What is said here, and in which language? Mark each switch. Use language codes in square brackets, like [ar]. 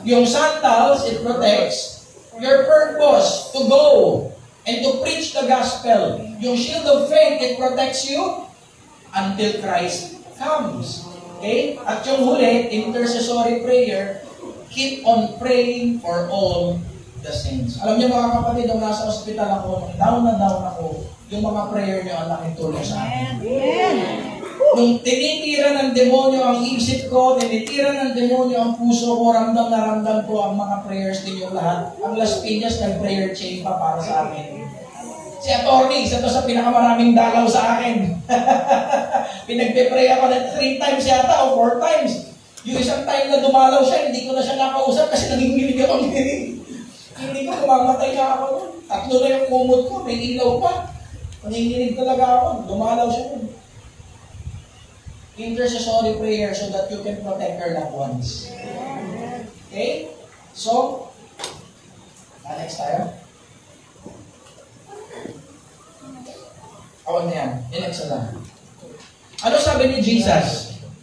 [en] Yung sandals, it protects your purpose to go and to preach the gospel. Yung shield of faith, it protects you until Christ comes. Okay? [tl] At yung huli, [en] intercessory prayer, keep on praying for all the saints. [tl] Alam niyo mga kapatid, nung nasa ospital ako, nung down na ako, yung mga prayer niyo ang laking tulong sa akin. Nung tinitira ng demonyo ang isip ko, tinitira ng demonyo ang puso ko, ramdam na ramdam ko ang mga prayers ninyong lahat. Ang Las Piñas nag-prayer chain pa para sa akin. Si attorney, isa to sa pinakamaraming dalaw sa akin. Pinagpe-pray ako na 3 times yata o 4 times. Yung isang time na dumalaw siya, hindi ko na siya nakausap kasi nanginginig ako ng hindi ko kumamatay na ako. 3 na yung kumot ko, may ilaw pa. Nanginginig talaga ako, dumalaw siya. [en] Intercessory prayer so that you can protect your loved ones. Okay? So, next tayo. [tl] Awan na yan. Inexa lang. Ano sabi ni Jesus?